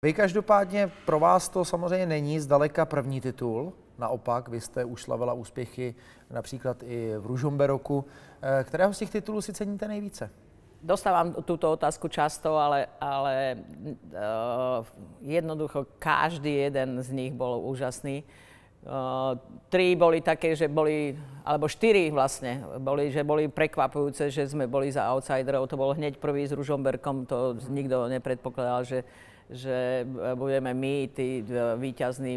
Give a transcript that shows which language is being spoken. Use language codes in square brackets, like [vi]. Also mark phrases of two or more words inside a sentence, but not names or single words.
[cs] Vy každopádně, pro vás to samozřejmě není zdaleka první titul, naopak, vy jste už slavila úspěchy například i v Ružomberoku. Kterého z těch titulů si ceníte nejvíce? [sk] Dostávam túto otázku často, ale jednoducho každý jeden z nich bol úžasný. Tri boli také, že boli, alebo štyri vlastne, že boli prekvapujúce, že sme boli za outsiderov. To bol hneď prvý s Ružomberkom, to nikto nepredpokladal, že budeme my, tí víťazní.